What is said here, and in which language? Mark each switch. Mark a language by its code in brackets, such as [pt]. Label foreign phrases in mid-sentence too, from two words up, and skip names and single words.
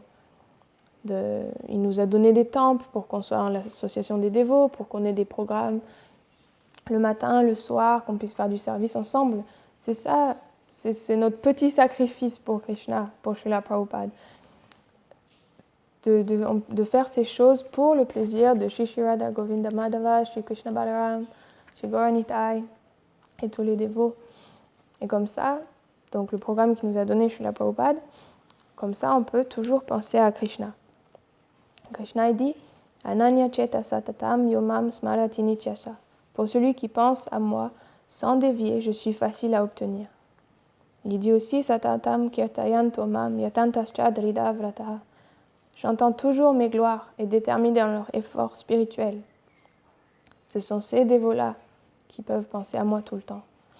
[fr] Il nous a donné des temples pour qu'on soit dans l'association des dévots, pour qu'on ait des programmes le matin, le soir, qu'on puisse faire du service ensemble. C'est ça, c'est notre petit sacrifice pour Krishna, pour Srila Prabhupada. De faire ces choses pour le plaisir de Shri Radha Govinda Madhava, Shri Krishna Balaram, Shri Gaura Nitai et tous les dévots. Et comme ça, donc le programme qui nous a donné Srila Prabhupada, comme ça on peut toujours penser à Krishna. Krishna dit [sa] अनन्य चेता सततं योमं स्मरति नित्यश. [fr] Pour celui qui pense à moi, sans dévier, je suis facile à obtenir. Il dit aussi [sa] सततं कीर्तयन् तोमं यतन्तश्च दृढ व्रतः. [fr] J'entends toujours mes gloires et déterminé dans leur effort spirituel. Ce sont ces dévots-là qui peuvent penser à moi tout le temps.